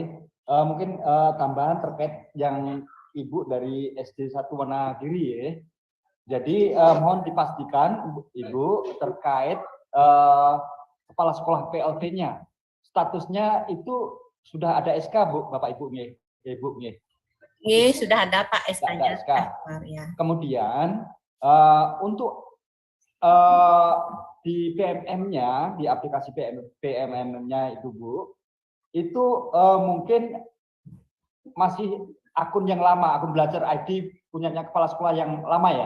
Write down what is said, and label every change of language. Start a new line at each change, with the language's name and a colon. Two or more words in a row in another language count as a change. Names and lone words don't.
Indonesian: Mungkin tambahan terkait yang Ibu dari SD 1 Wonogiri ya. Jadi mohon dipastikan Ibu terkait kepala sekolah PLT-nya. Statusnya itu sudah ada SK Bu, Bapak Ibu nggih. Ibu nggih. Nggih, sudah ada Pak SK-nya. Ya. Kemudian untuk di PMM-nya, di aplikasi PMM-nya itu Bu, itu mungkin masih akun yang lama, akun belajar ID punyanya kepala sekolah yang lama ya?